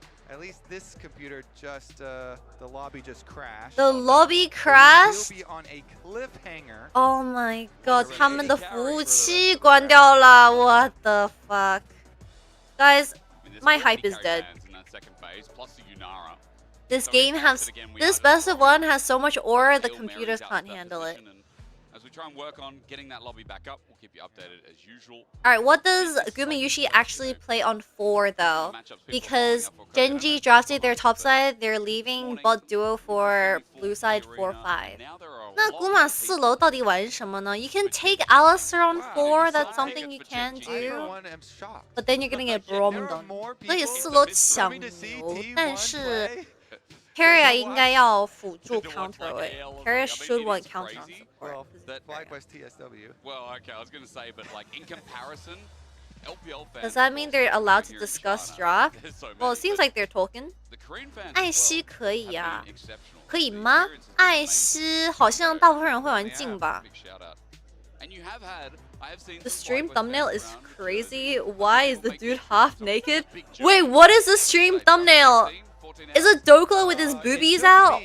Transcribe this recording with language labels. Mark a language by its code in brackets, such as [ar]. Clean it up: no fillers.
[en] At least this computer just the lobby just crashed. The lobby crashed. We'll be on a cliffhanger. Oh my god, [zh] 他们的服务器关掉了. [en] What the fuck? Guys, my hype is dead. This game has this best of one has so much aura the computers can't handle it. As we try and work on getting that lobby back up, we'll keep you updated as usual. Alright, what does Gumayushi actually play on 4 though? Because Gen.G drafted their top side, they're leaving bot duo for blue side 4-5. [zh] 那 Guma 4楼到底玩什么呢? [en] You can take Alistair on 4, that's something you can do. But then you're gonna get bombed on. [zh] 所以4楼抢牛，但是 Keria 应该要辅助 counter 位 [en] Keria should want counter on support. FlyQuest TSW. Well, okay, I was going to say, but like in comparison, LPL fans. Does that mean they're allowed to discuss draft? Well, it seems like they're talking. [zh] 艾希可以呀，可以吗？艾希好像大部分人会玩镜吧。 [en] The stream thumbnail is crazy. Why is the dude half naked? Wait, what is the stream thumbnail? Is it Dokla with his boobies out?